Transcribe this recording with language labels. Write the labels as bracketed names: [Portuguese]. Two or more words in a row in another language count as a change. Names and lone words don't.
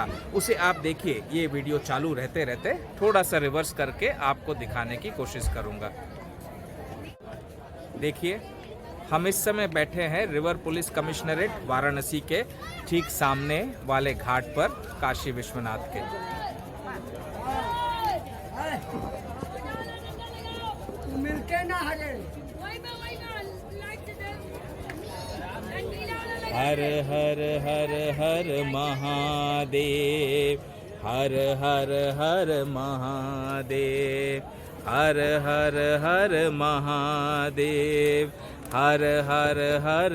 [Hindi] उसे आप देखिए, ये वीडियो चालू रहते रहते थोड़ा सा रिवर्स करके आपको दिखाने की कोशिश करूँगा। देखिए, हम इस समय बैठे हैं रिवर पुलिस कमिश्नरेट वाराणसी के ठीक सामने वाले घाट पर काशी विश्वनाथ के। हर हर हर हर महादेव, हर हर हर महादेव, हर हर हर महादेव, हर हर हर